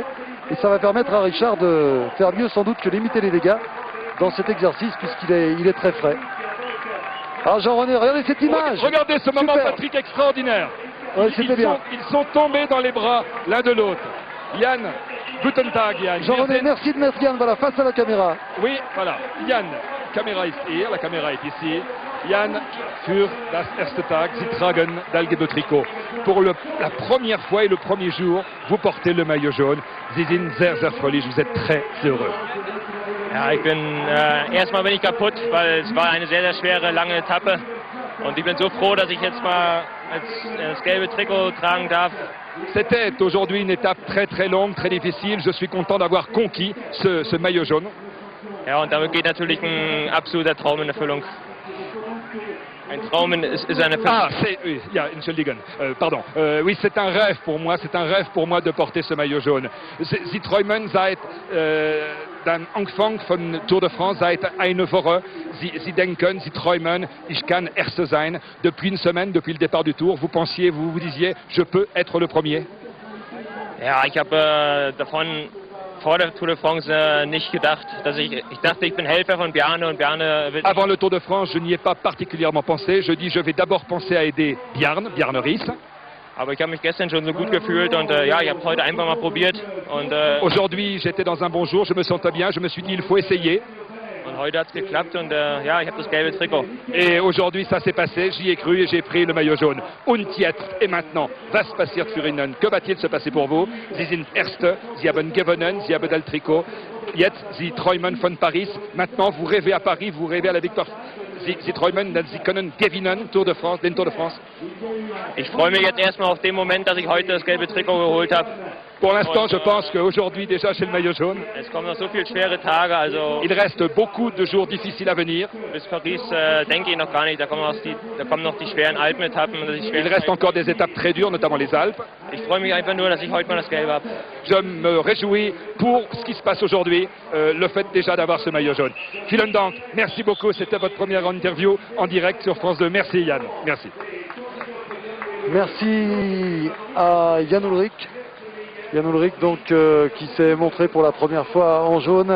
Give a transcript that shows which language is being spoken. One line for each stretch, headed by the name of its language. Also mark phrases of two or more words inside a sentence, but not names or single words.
French: Et ça va permettre à Richard de faire mieux sans doute que limiter les dégâts dans cet exercice puisqu'il est très frais. Ah Jean-René, regardez cette image. Regardez ce moment, Super. Patrick, extraordinaire. Ouais, c'était bien. Ils sont tombés dans les bras l'un de l'autre. Yann,
German: guten Tag, Yann.
French: Jean-René, merci de mettre Yann voilà, face à la caméra. Oui, voilà.
German: Yann, Caméra ist hier,
French: la caméra est ici.
German: Yann für das erste Tag, Sie tragen d'Alge de Trikot.
French: Pour la première fois et le premier jour, vous portez le maillot jaune.
German: Sie sind sehr, sehr fröhlich,
French: vous êtes très heureux.
German: Ja, erstmal bin ich kaputt, weil es war eine sehr, sehr schwere, lange Etappe. Und ich bin so froh, dass ich jetzt mal das gelbe Trikot tragen darf.
French: C'était aujourd'hui une étape très très longue, très difficile. Je suis content d'avoir conquis ce maillot jaune.
German: Ja, und damit geht natürlich ein absoluter Traum in Erfüllung. Ein Traum ist eine Erfüllung. Ah, oui, ja, Entschuldigen,
French: pardon. Oui, c'est un rêve pour moi de porter ce maillot jaune.
German: Sie träumen seit dem Anfang von Tour de France, seit eine Woche. Sie denken, Sie träumen, ich kann Erster sein.
French: Depuis une semaine, depuis le départ du Tour, vous vous disiez, je peux être le premier.
German: Ja, ich habe davon vor der Tour de France nicht gedacht. Ich dachte, ich bin Helfer von Bjarne und Bjarne wird...
French: Avant le Tour de France, je n'y ai pas particulièrement pensé. Je dis, je vais d'abord penser à aider Bjarne Rhys.
German: Aber ich habe mich gestern schon so gut gefühlt und ja, ich habe es heute einfach mal probiert.
French: Aujourd'hui, j'étais dans un bon jour, je me sentais bien, je me suis dit, il faut essayer.
German: Und heute hat es geklappt und ja, ich habe das gelbe Trikot.
French: Et aujourd'hui, ça s'est passé, j'y ai cru et j'ai pris le maillot jaune.
German: Und jetzt,
French: et maintenant,
German: was passiert für Ihnen?
French: Que va-t-il se passer pour vous?
German: Sie sind Erste, Sie haben gewonnen, Sie haben das Trikot. Jetzt, Sie träumen von Paris.
French: Maintenant, vous rêvez à Paris, vous rêvez à la victoire.
German: Sie träumen, Sie können gewinnen, den Tour de France. Ich freue mich jetzt erstmal auf den Moment, dass ich heute das gelbe Trikot geholt habe.
French: Pour l'instant, je pense qu'aujourd'hui, déjà, j'ai le maillot jaune.
German: Es kommen noch so viele schwere Tage, also...
French: Il reste beaucoup de jours difficiles à venir.
German: Bis Paris denke ich noch gar nicht, da kommen noch die schweren Alpenetappen.
French: Il reste encore des étapes très dures, notamment les Alpes.
German: Ich freue mich einfach nur, dass ich heute mal das Gelbe habe.
French: Je me réjouis pour ce qui se passe aujourd'hui, le fait déjà d'avoir ce maillot jaune.
German: Vielen Dank,
French: merci beaucoup, c'était votre première interview en direct sur France 2. Merci Yann, merci. Merci à Jan Ullrich. Jan Ullrich donc qui s'est montré pour la première fois en jaune.